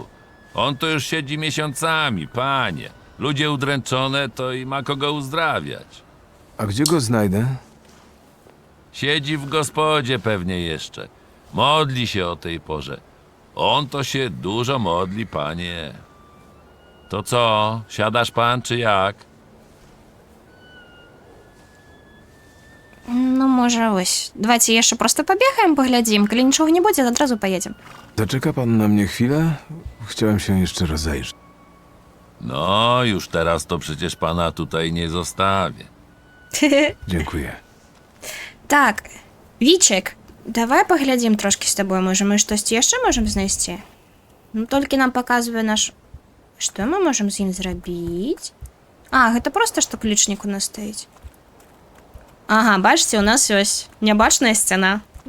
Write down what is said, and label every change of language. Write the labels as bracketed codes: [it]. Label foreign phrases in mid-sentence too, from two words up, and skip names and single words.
[pl] On tu już siedzi miesiącami, panie. Ludzie udręczone, to i ma kogo uzdrawiać. A gdzie go znajdę? Siedzi w gospodzie pewnie jeszcze. Modli się o tej porze. On to się dużo modli, panie. To co, siadasz pan, czy jak? [be] Ну, можа, ось. Давайте яшчэ просто пабегаем, паглядзім. Калі нічога не будзе, адразу паедзем. [pl] Zaczeka pan na mnie chwilę? Chciałem się jeszcze rozejrzeć. No, już teraz to przecież pana tutaj nie zostawię. Dziękuję. [be] Так, Вічек, давай паглядзім трошкі з табой. Можа, мы штосьці яшчэ можам знайсці? Ну, толькі нам паказвае наш... Што мы можам з ім зрабіць? А, гэта проста, што ключнік у нас стаіць. Ага, бачыце, у нас ёсць нябачная сцяна.